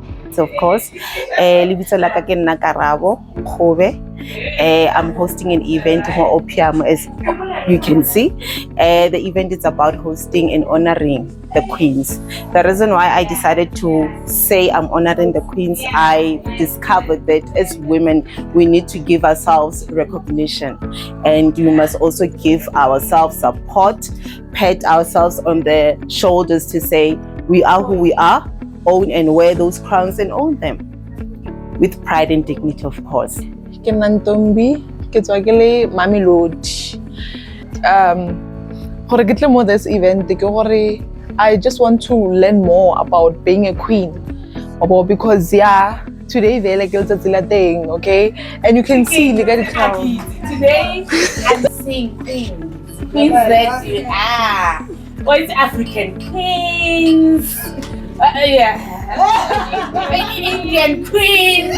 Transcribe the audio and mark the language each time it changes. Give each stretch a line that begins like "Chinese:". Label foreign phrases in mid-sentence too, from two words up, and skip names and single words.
English: of course.
Tswana: Lebitso la ka ke nna Karabo Khobe.
English: I'm hosting an event mo Opium, as you can see. The event is about hosting and honoring the queens. The reason why I decided to say I'm honoring the queens, I discovered that as women, we need to give ourselves recognition, and we must also give ourselves support, pat ourselves on the shoulders to say we are who we are, own and wear those crowns and own them with pride and dignity, of course.
Tswana: Ke Nantombi, ke tswa ke le Mamelodi. Gore ke tle mo
English: this event
Tswana: ke gore
English: I just want to learn more about being a queen. Because today they like teng, okay? And you can see the crown. Today I'm seeing queens that you are. What African queens? Indian queens.